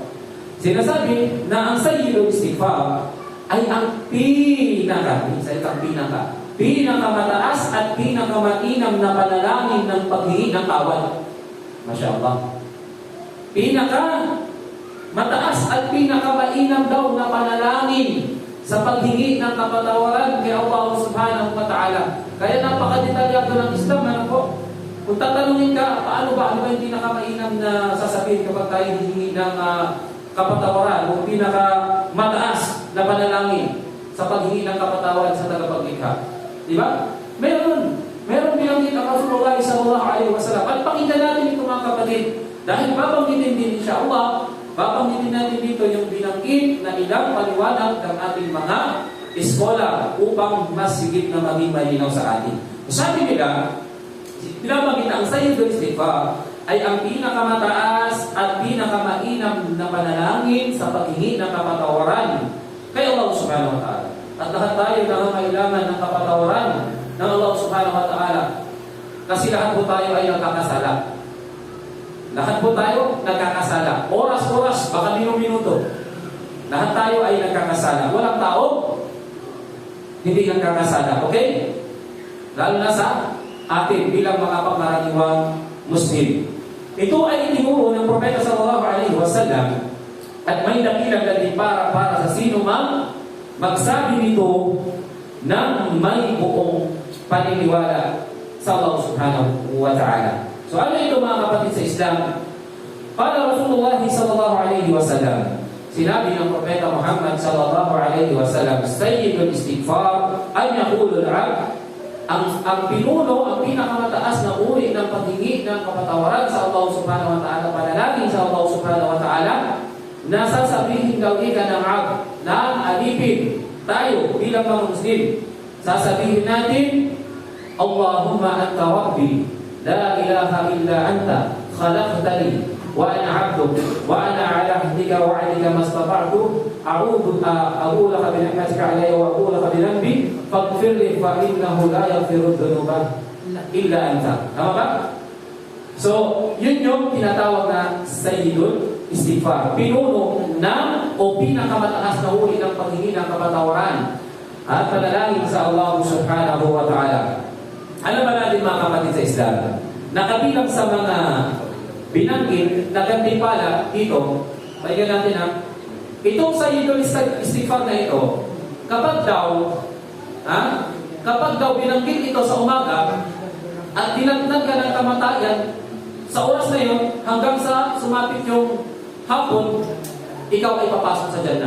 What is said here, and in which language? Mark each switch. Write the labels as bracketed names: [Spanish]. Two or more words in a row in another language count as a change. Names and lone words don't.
[Filipino] Sinasabi na ang Sayyidul Istighfar ay ang pinakamataas at pinakamainam na panalangin ng paghingi ng tawad. [Arabic] ما شاء الله. [Filipino] Mataas at pinakamainam daw na panalangin sa paghingi ng kapatawaran kay Allah [Arabic] سبحانه وتعالى. [Filipino] Kaya napakadetalyado ng Islam. Ano po? Kung tatanungin ka, ano ba yung pinakamainam na sasabihin kapag tayo hihingi ng kapatawaran o pinakamataas na panalangin sa paghingi ng kapatawaran sa tagapaglikha? Di ba? Meron binanggit ang Rasulullah [Arabic] صلى الله عليه وسلم. [Filipino] At pakinggan natin ito mga kapatid. Dahil babanggitin din insyaAllah, babanggitin natin dito yung binanggit na ilang paliwanag ng ating mga eskola upang mas higit na maging malinaw sa atin. Sabi nila, binabanggit ang Sayyidul Istighfar ay ang pinakamataas at pinakamainam na panalangin sa paghingi ng kapatawaran kay Allah [Arabic] سبحانه وتعالى. [Filipino] At lahat tayo nangangailangan ng kapatawaran ng Allah [Arabic] سبحانه وتعالى. [Filipino] Kasi lahat po tayo ay nagkakasala. Lahat po tayo nagkakasala. Oras-oras, baka minuto. Lahat tayo ay nagkakasala. Walang tao hindi nagkakasala. Okay? Lalo na sa atin bilang mga pangkaraniwang Muslim. Ito ay itinuro ng Propeta [Arabic] صلى الله عليه وسلم [Filipino] at may dakilang din para sa sino mang magsabi nito ng may buong paniniwala sa Allah [Arabic] سبحانه وتعالى. [Filipino] So ano ito mga kapatid sa Islam? Para Rasulullah [Arabic] صلى الله عليه وسلم, [Filipino] sinabi ng Propeta Muhammad [Arabic] صلى الله عليه وسلم, [Filipino] Sayyidul Istighfar ay [Arabic] يقول العبد, [Filipino] ang pinuno, ang pinakamataas na uri ng paghingi ng kapatawaran sa Allah [Arabic] سبحانه وتعالى, [Filipino] panalangin sa Allah [Arabic] سبحانه وتعالى, [Filipino] na sasabihin daw ika ng 'abd na alipin tayo bilang mga Muslim. Sasabihin natin, [Arabic] اللهم أنت ربي لا إله إلا أنت خلقتني وأنا عبدك وأنا على عهدك ووعدك ما استطعت أعوذ لك بنعمتك علي وأعوذ لك بذنبي فاغفر لي فإنه لا يغفر ذنوب إلا أنت. [Filipino] Tama ba? So, yun yung tinatawag na Sayyidul Istighfar. Pinuno na o pinakamataas na uri ng paghingi ng kapatawaran at panalangin sa Allah [Arabic] سبحانه وتعالى. [Filipino] Alam ba natin mga kapatid sa Islam, nakabilang sa mga binanggit na gantimpala dito, pahingan natin itong Sayyidul Istighfar na ito, kapag daw binanggit ito sa umaga at dinagdag ka ng kamatayan, sa oras na yun, hanggang sa sumapit yung hapon, ikaw ay papasok sa Jannah.